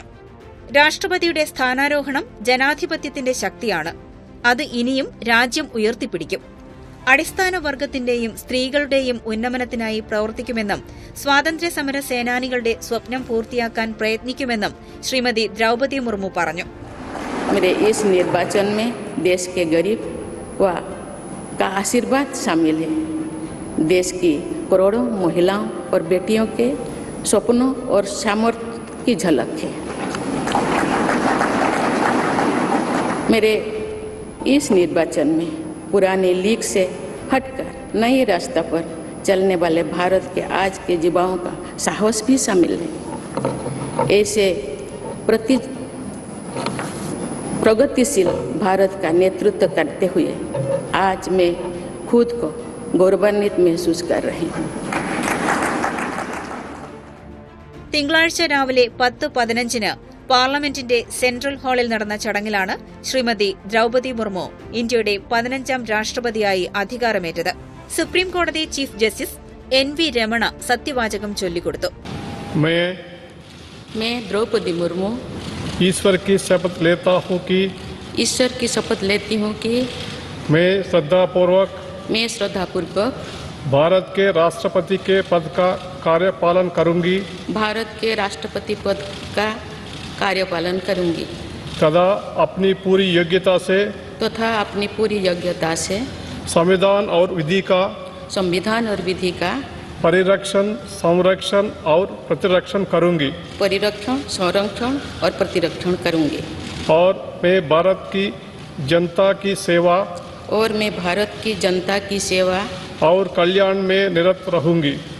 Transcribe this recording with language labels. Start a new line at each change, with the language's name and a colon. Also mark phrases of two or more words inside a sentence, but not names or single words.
Malayalam: രാഷ്ട്രപതിയുടെ സ്ഥാനാരോഹണം ജനാധിപത്യത്തിന്റെ ശക്തിയാണ്. അത് ഇനിയും രാജ്യം ഉയർത്തിപ്പിടിക്കും. അടിസ്ഥാന വർഗത്തിന്റെയും സ്ത്രീകളുടെയും ഉന്നമനത്തിനായി പ്രവർത്തിക്കുമെന്നും സ്വാതന്ത്ര്യസമര സേനാനികളുടെ സ്വപ്നം പൂർത്തിയാക്കാൻ പ്രയത്നിക്കുമെന്നും ശ്രീമതി ദ്രൗപദി മുർമു പറഞ്ഞു.
Hindi: मेरे इस निर्वाचन में देश के गरीब व का आशीर्वाद शामिल है. देश की करोड़ों महिलाओं और बेटियों के सपनों और सामर्थ्य की झलक है. मेरे इस निर्वाचन में पुराने लीग से हटकर नए रास्ते पर चलने वाले भारत के आज के युवाओं का साहस भी शामिल है. ऐसे प्रगतिशील भारत का नेतृत्व करते हुए आज मैं खुद को गौरवान्वित महसूस कर रही हूँ.
Malayalam: തിങ്കളാഴ്ച രാവിലെ 10:15 പാർലമെന്റിന്റെ സെൻട്രൽ ഹാളിൽ നടന്ന ചടങ്ങിലാണ് ശ്രീമതി ദ്രൗപദി മുർമു ഇന്ത്യയുടെ 15ാം രാഷ്ട്രപതിയായി അധികാരമേറ്റത്. സുപ്രീം കോടതി ചീഫ് ജസ്റ്റിസ് NV രമണ സത്യവാചകം ചൊല്ലിക്കൊടുത്തു.
Hindi: मैं द्रौपदी मुर्मू ईश्वर की शपथ लेता हूँ कि मैं श्रद्धापूर्वक भारत के राष्ट्रपति के पद का कार्यपालन करूंगी तथा अपनी पूरी योग्यता से संविधान और विधि का परिरक्षण संरक्षण और प्रतिरक्षण करूंगी और मैं भारत की जनता की सेवा और कल्याण में निरत रहूंगी.